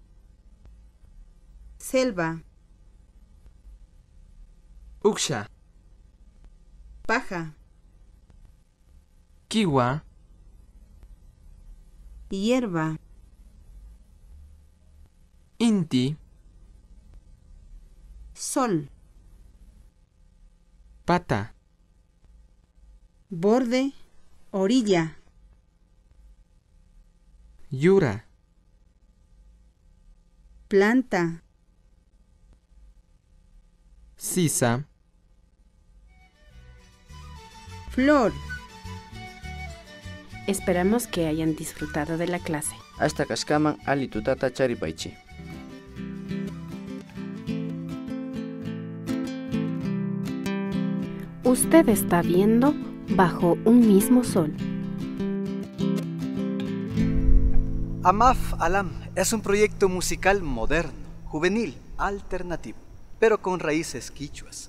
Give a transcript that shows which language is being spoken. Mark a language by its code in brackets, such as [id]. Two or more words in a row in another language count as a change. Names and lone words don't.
[es] selva, [qu] Uksha, [es] paja, [qu] Kiwa, [es] hierba, [qu] Inti, [es] sol, [qu] Pata, [es] borde, orilla, [qu] Yura, [es] planta, [qu] Sisa, [es] flor. Esperamos que hayan disfrutado de la clase. [qu] Hasta kashkaman ali tutata charipaychi. [es] Usted está viendo Bajo un mismo sol. Amaf Alam es un proyecto musical moderno, juvenil, alternativo, pero con raíces quichuas.